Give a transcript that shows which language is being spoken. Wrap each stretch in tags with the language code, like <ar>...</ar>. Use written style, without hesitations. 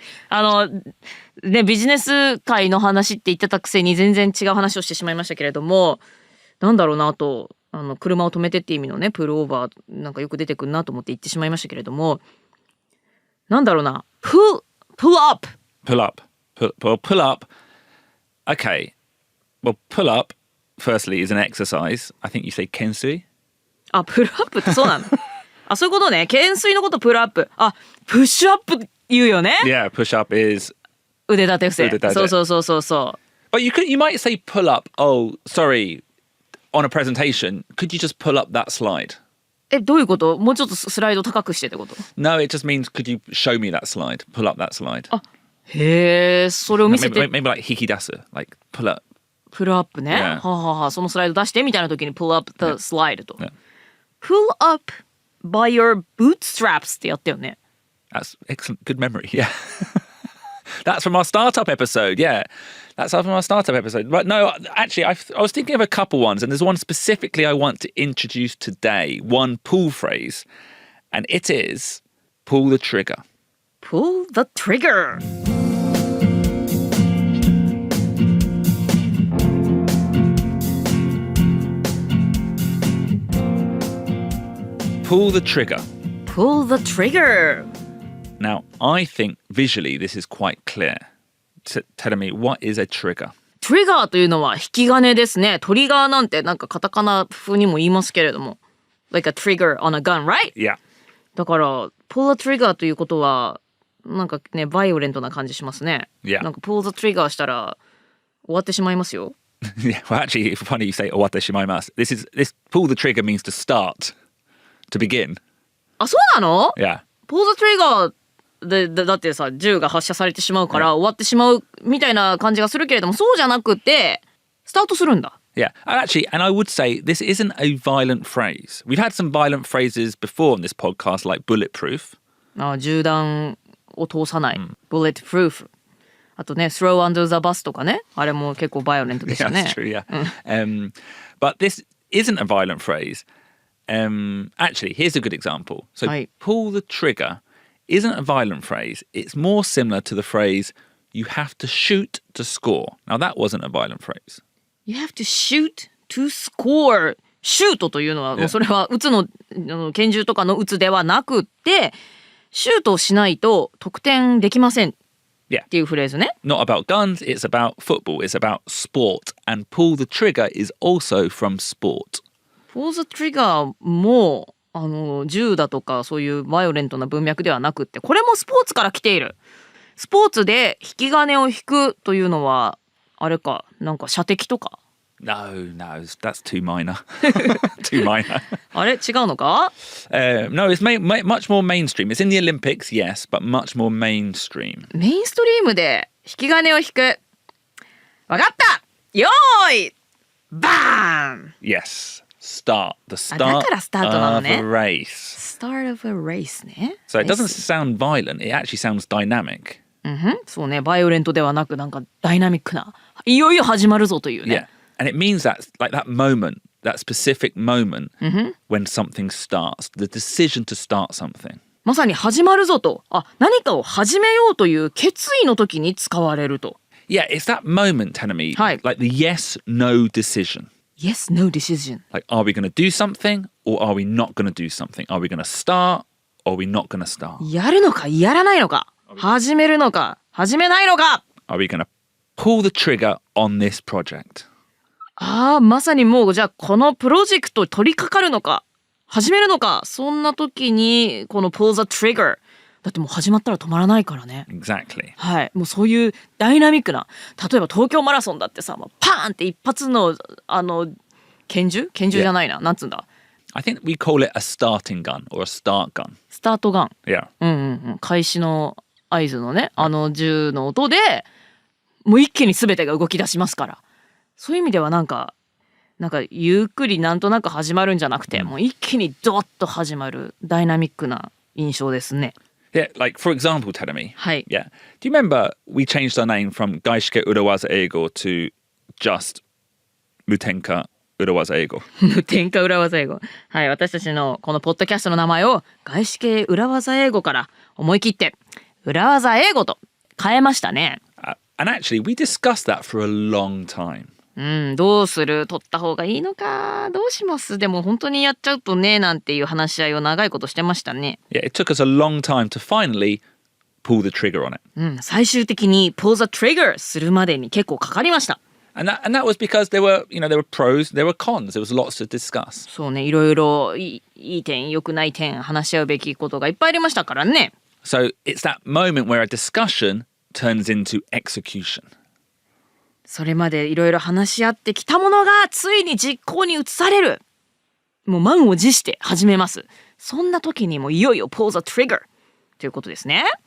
<ja>今ね、ビジネス界の話って言ってたくせに全然違う話をしてしまいましたけれども、なんだろうなと、車を止めてって意味のね、プルオーバーなんかよく出てくるなと思って言ってしまいましたけれども、なんだろうな、pull up.</ja> <en>Pull up. Pull up. Okay. Well, pull up, firstly, is an exercise. I think you say kensui.</en> <ja>あ、プルアップってそうなんだ。あ、そういうことね。懸垂のことプルアップ。あ、プッシュアップ言うよね。</ja> <en>Yeah, push up is</en> <ja>腕立て伏せ。腕立て。そう。</ja> <en>But you might say pull up. Oh, sorry. On a presentation, could you just pull up that slide?</en> <ja>どういうこと？もうちょっとスライド高くしてってこと？</ja> <en>No, it just means could you show me that slide? Pull up that slide.</en> <ja>あ、へえ、それを見せて。</ja> <en>Maybe like hikidasu, like pull up.</en> <ja>プルアップね。</ja> <en>Yeah.</en> <ja>はあ、そのスライド出してみたいな時に</ja> <en>pull up the slide</en> <ja>と。</ja> <en>Yeah. Pull up by your bootstraps</en> <ja>ってやったよね。</ja> <en>That's excellent. Good memory. Yeah. That's from our startup episode. Yeah. That's from our startup episode. But no, actually, I was thinking of a couple ones, and there's one specifically I want to introduce today. One pull phrase, and it is pull the trigger. Pull the trigger. Pull the trigger. Pull the trigger. Now, I think visually this is quite clear. Tell me, what is a trigger?</en> <ja>トリガーというのは引き金ですね。トリガーなんてなんかカタカナ風にも言いますけれども。</ja> <en>Like a trigger on a gun, right? Yeah.</en> <ja>だから、</ja> <en>pull the trigger</en> <ja>ということは、なんかね、バイオレントな感じしますね。</ja> <en>Yeah.</en> <ja>なんか</ja> <en>pull the trigger</en> <ja>したら終わってしまいますよ。</ja> <en>Yeah, well, actually, it's funny you say "owatteshimaemasu." This pull the trigger means to start, to begin.</en> <ja>あ、そうなの？</ja> <en>Yeah. pull the trigger</en> <ja>だってさ、銃が発射されてしまうから終わってしまうみたいな感じがするけれども、そうじゃなくてスタートするんだ。</ja> <en>Yeah, and I would say this isn't a violent phrase. We've had some violent phrases before on this podcast, like bulletproof.</en> <ja>銃弾を通さない、bulletproof。あとね、</ja> <en>throw under the bus</en> <ja>とかね、あれも結構バイオレントでしたね。</ja> <en>That's true, yeah. But this isn't a violent phrase. Actually, here's a good example. So,</en> <ja>はい。</ja> <en>pull the trigger isn't a violent phrase. It's more similar to the phrase, you have to shoot to score. Now, that wasn't a violent phrase. You have to shoot to score.</en> <ja>シュートというのは、もうそれは撃つの拳銃とかの撃つではなくって、シュートをしないと得点できません。</ja> <en>Yeah.</en> <ja>っていうフレーズね。</ja> <en>Not about guns, it's about football. It's about sport. And pull the trigger is also from sport.</en> <ja>pull the trigger も銃だとかそういうバイオレントな文脈ではなくって、これもスポーツから来ている。スポーツで引き金を引くというのはあれか、なんか射的とか。</ja> <en>No, that's too minor. Too minor.</en> <ja>あれ違うのか？</ja> <en>No, it's much more mainstream. It's in the Olympics, yes, but much more mainstream.</en> <ja>メインストリームで引き金を引く。わかった。よーい。バーン。</ja> <en>Yes, start. The</en> <ja>だ</ja> <en>start</en> <ja>からスタートなの</ja> <en>of</en> <ja>ね。</ja> <en>a race. Start of a race ね。 So it doesn't sound violent. It actually sounds dynamic.</en> <ja>そうね、バイオレントではなくなんかダイナミックな、いよいよ始まるぞというね。</ja> <en>Yeah. And it means that, like that moment, that specific moment when something starts, the decision to start something.</en> <ja>まさに始まるぞと、何かを始めようという決意の時に使われると。</ja> <en>Yeah, it's that moment, Tanami,</en> <ja>はい。</ja> <en>like the yes-no decision. Yes, no decision. Like, are we going to do something or are we not going to do something? Are we going to start or are we not going to start?</en> <ja>やるのかやらないのか、始めるのか始めないのか。</ja> <en>Are we going to pull the trigger on this project?</en> <ja>まさにもうじゃあこのプロジェクト取り掛かるのか始めるのか、そんな時にこの</ja> <en>pull the trigger、</en> <ja>だってもう始まったら止まらないからね。</ja> <en>Exactly.</en> <ja>はい、もうそういうダイナミックな、例えば東京マラソンだってさ、もうパーンって一発の拳銃じゃないな、なんつうんだ、</ja> <en>I think we call it a starting gun or a start gun.</en> <ja>スタートガン、</ja> <en>Yeah.</en> <ja>開始の合図のね、銃の音でもう一気に全てが動き出しますから、そういう意味ではなんかゆっくりなんとなく始まるんじゃなくて、もう一気にドッと始まるダイナミックな印象ですね。</ja> <en>Yeah, like for example, Teremi.</en> <ja>はい。</ja> <en>Yeah. Do you remember we changed our name from 外資系裏技英語 to just 無添加裏技英語。</en> <ja>無添加裏技英語。はい、私たちのこのポッドキャストの名前を外資系裏技英語から思い切って裏技英語と変えましたね。</ja> <en>And actually, we discussed that for a long time.</en> <ja>どうする？取った方がいいのか？どうします？でも本当にやっちゃうとね、なんていう話し合いを長いことしてましたね。</ja> <en>Yeah, it took us a long time to finally pull the trigger on it.</en> <ja>最終的に</ja> <en>pull the trigger</en> <ja>するまでに結構かかりました。</ja> <en>And that was because there were pros, there were cons, there was lots to discuss.</en> <ja>そうね、いろいろいい点、良くない点、話し合うべきことがいっぱいありましたからね。</ja> <en>So it's that moment where a discussion turns into execution.</en> <ja>それまでいろいろ話し合ってきたものがついに実行に移される。もう満を持して始めます。そんな時にもいよいよ</ja> <en>pull the trigger</en> <ja>ということですね。</ja>